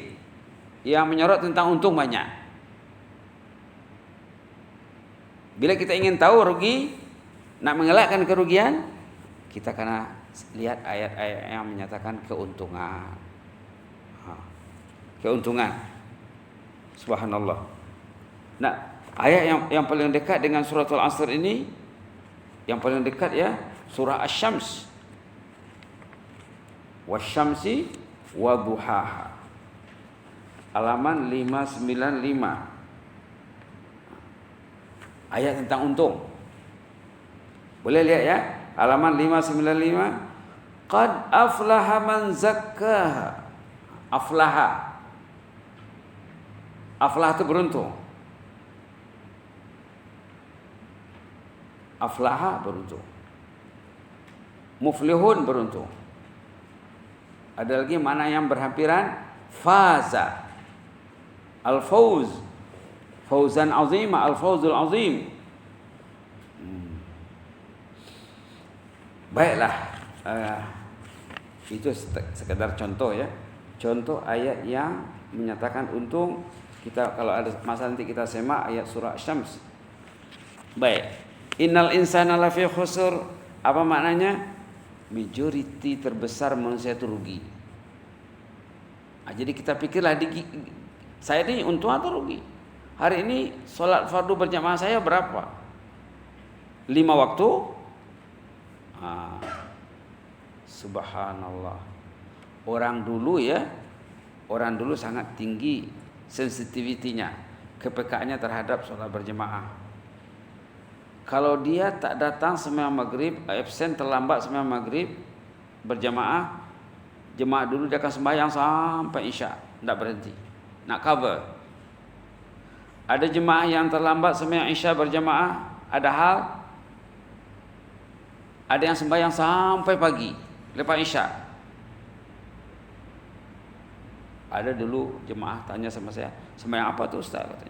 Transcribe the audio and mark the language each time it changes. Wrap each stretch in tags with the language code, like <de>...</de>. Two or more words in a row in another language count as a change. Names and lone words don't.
<ms>Yang menyorot tentang untung banyak. Bila kita ingin tahu rugi, nak mengelakkan kerugian, kita kena lihat ayat-ayat yang menyatakan keuntungan. Keuntungan. Subhanallah. Nah, ayat yang paling dekat dengan surah Al-Asr ini, yang paling dekat ya, surah Asy-Syams.</ms> <ar>والشمس وضحاها.</ar> <ms>Halaman 595. Ayat tentang untung. Boleh lihat ya, halaman 595.</ms> <ar>قد أفلح من زكاها.</ar> <ms>Aflaha. Aflah itu beruntung. Aflaha beruntung. Muflihun beruntung. Ada lagi mana yang berhampiran?</ms> <ar>فاز. الفوز. فوزا عظيما. الفوز العظيم.</ar> <ms>Baiklah. Itu sekedar contoh ya. Contoh ayat yang menyatakan untung. Kita kalau ada masa nanti kita semak ayat surah Syams. Baik.</ms> <ar>إن الإنسان لفي خسر.</ar> <ms>Apa maknanya? Majority terbesar manusia itu rugi. Nah, jadi kita pikirlah saya ini untung atau rugi? Hari ini sholat fardu berjamaah saya berapa? 5 waktu? Subhanallah. Orang dulu sangat tinggi sensitivitinya, kepekaannya terhadap sholat berjamaah. Kalau dia tak datang sembahyang maghrib, absen terlambat sembahyang maghrib berjamaah, jemaah dulu dia akan sembahyang sampai isya, tidak berhenti, nak cover. Ada jemaah yang terlambat sembahyang isya berjamaah, ada yang sembahyang sampai pagi lepas isya. Ada dulu jemaah tanya sama saya, sembahyang apa tu Ustaz, katanya.</ms>